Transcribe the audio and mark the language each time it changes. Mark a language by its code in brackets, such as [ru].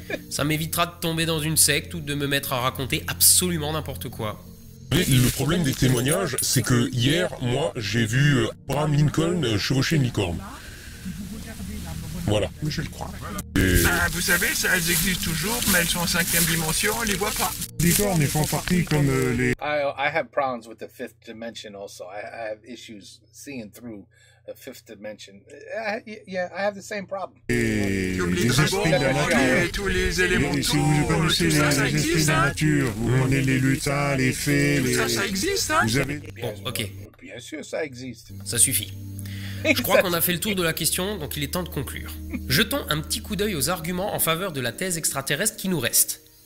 [fr] Ça m'évitera de tomber dans une secte ou de me mettre à raconter absolument n'importe quoi. Le problème des témoignages, c'est que hier, moi, j'ai vu Abraham Lincoln chevaucher une licorne. Voilà. Je le crois. Vous savez, elles existent toujours, mais elles sont en 5e dimension, on les voit pas. Les licornes, elles font partie comme les... [en] I have problems with the fifth dimension also. I have issues seeing through a fifth dimension. I have the same problem. [fr] Et Comme les les dragons, esprits de la nature. et tous les éléments. Et si vous connaissez les esprits de la nature, vous connaissez les lutins, les fées, les... Ça existe, hein? Vous avez... Bon, ok. Bien sûr, ça existe. Ça suffit. Je crois qu'on a fait le tour de la question, donc il est temps de conclure. Jetons un petit coup d'œil aux arguments en faveur de la thèse extraterrestre qui nous reste.